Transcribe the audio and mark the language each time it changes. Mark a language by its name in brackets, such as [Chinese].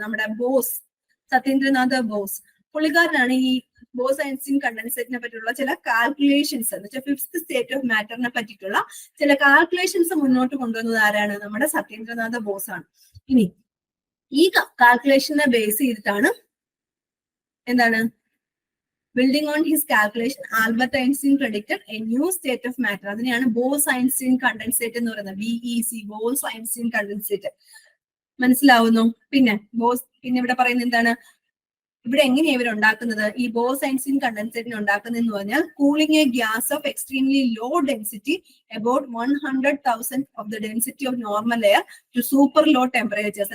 [Malayalam] നമ്മുടെ boss, Satyendranath boss, പുള്ളിക്കാരനാണ് ഈ boss Einstein കണ്ടൻസേറ്റിനെ പറ്റിയുള്ള ചില കാൽക്കുലേഷൻസ്, എന്ന് വെച്ചാൽ 5th സ്റ്റേറ്റ് ഓഫ് മാറ്ററിനെ പറ്റിയിട്ടുള്ള ചില കാൽക്കുലേഷൻസ് മുന്നോട്ട് കൊണ്ടുവന്നത് ആരാണ്? നമ്മുടെ സത്യേന്ദ്രനാഥ് ബോസ് ആണ്. ഇനി ഈ കാൽക്കുലേഷനെ ബേസ് ചെയ്തിട്ടാണ് എന്താണ്? [English] Building on his calculation, Albert Einstein predicted a new state of matter. [Malayalam] അതിനെയാണ് ബോസ് ഐൻസ്റ്റീൻ കണ്ടൻസേറ്റ് എന്ന് പറയുന്നത്. BEC, boss Einstein condensate. മനസ്സിലാവുന്നു? പിന്നെ ഇവിടെ പറയുന്നത് എന്താണ്? ഇവിടെ എങ്ങനെയാണ് ഇവർ ഉണ്ടാക്കുന്നത്? ഈ ബോസ് ഐൻസ്റ്റീൻ കണ്ടൻസേറ്റിനെ ഉണ്ടാക്കുന്നതെന്ന് പറഞ്ഞാൽ [English] Cooling a gas of extremely low density about 100,000 of the density of normal air to super low temperatures.